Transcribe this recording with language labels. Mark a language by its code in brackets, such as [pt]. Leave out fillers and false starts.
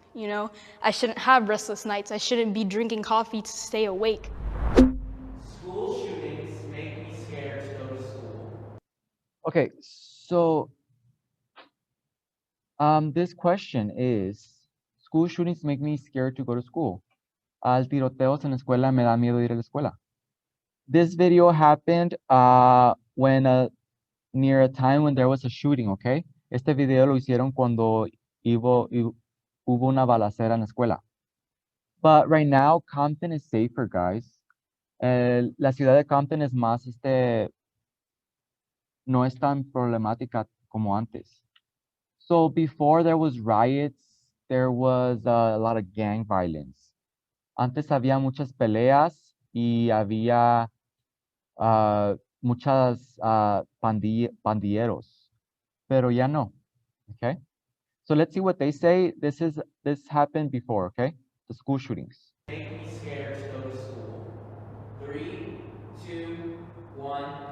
[en] You know, I shouldn't have restless nights. I shouldn't be drinking coffee to stay awake. School shootings make me scared to go to school. Okay, so this question is, school shootings make me scared to go to school. [es] Al tiroteos en la escuela me da miedo ir a la escuela. [en] This video happened near a time when there was a shooting, okay? [es] Este video lo hicieron cuando hubo una balacera en la escuela. [en] But right now, Compton is safer, guys. [es] La ciudad de Compton es más, no es tan problemática como antes. [en] So before there was riots, there was a lot of gang violence. [es] Antes había muchas peleas y había muchas pandilleros, pero ya no, okay? [en] So let's see what they say. This happened before, okay? The school shootings. Make me scared to go to school. 3, 2, 1.